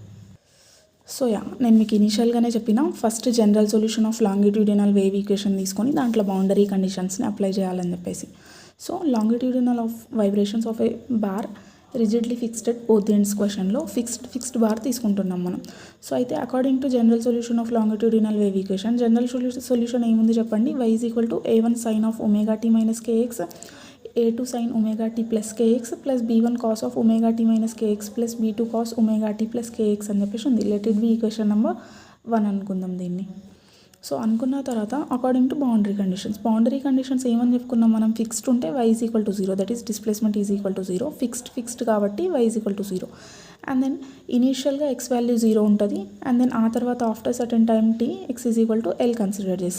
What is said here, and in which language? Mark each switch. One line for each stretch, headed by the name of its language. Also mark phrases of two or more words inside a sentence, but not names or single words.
Telugu: సో నేను మీకు ఇనీషియల్గానే చెప్పిన
English: first general solution of longitudinal wave equation
Telugu: తీసుకొని దాంట్లో
English: boundary conditionsni apply
Telugu: చేయాలని చెప్పేసి.
English: so longitudinal of vibrations of a bar rigidly fixed at both the ends questionlo fixed bar
Telugu: తీసుకుంటున్నాం మనం. సో అయితే
English: according to general solution of longitudinal wave equation, general solution
Telugu: ఏముంది చెప్పండి, y = a1 sin of ωt - kx, a2 sin ωt + kx + b1 cos of ωt - kx + b2 cos ωt + kx అని చెప్పేసి ఉంది.
English: let it be equation number 1
Telugu: అనుకుందాం దీన్ని. సో అనుకున్న తర్వాత
English: according to boundary conditions
Telugu: ఏమని చెప్పుకున్నాం మనం, ఫిక్స్డ్ ఉంటే y = 0,
English: that is displacement
Telugu: = 0, ఫిక్స్డ్ కాబట్టి y = 0.
English: and then
Telugu: ఇనీషియల్గా x వాల్యూ 0 ఉంటుంది
English: and then
Telugu: ఆ తర్వాత
English: after certain time
Telugu: t x = L కన్సిడర్ చేస్తాం.